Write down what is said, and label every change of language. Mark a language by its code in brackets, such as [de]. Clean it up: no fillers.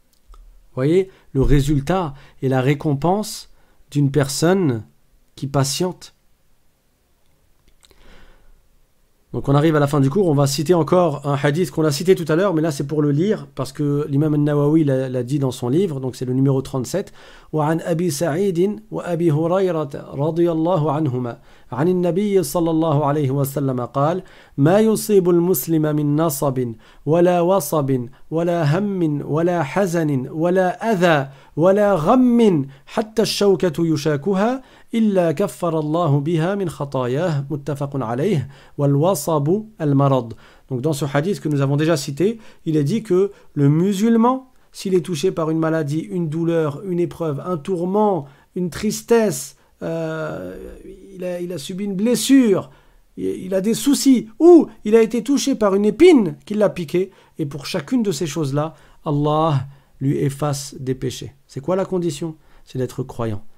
[fr] Vous voyez le résultat et la récompense d'une personne qui patiente. Donc on arrive à la fin du cours, on va citer encore un hadith qu'on a cité tout à l'heure, mais là c'est pour le lire, parce que l'imam al-Nawawi l'a dit dans son livre, donc c'est le numéro 37. [ar] وعن أبي سعيد وأبي هريرة رضي الله عنهما عن النبي صلى الله عليه وسلم قال ما يصيب المسلم من نصب ولا وصب ولا هم ولا حزن ولا أذى ولا غم حتى الشوكة يشاكها إلا كفر الله بها من خطاياه متفق عليه والوصب المرض. [fr] Donc dans ce hadith que nous avons déjà cité, il est dit que le musulman, s'il est touché par une maladie, une douleur, une épreuve, un tourment, une tristesse, il a subi une blessure, il a des soucis, ou il a été touché par une épine qui l'a piqué, et pour chacune de ces choses-là, Allah lui efface des péchés. C'est quoi la condition? C'est d'être croyant.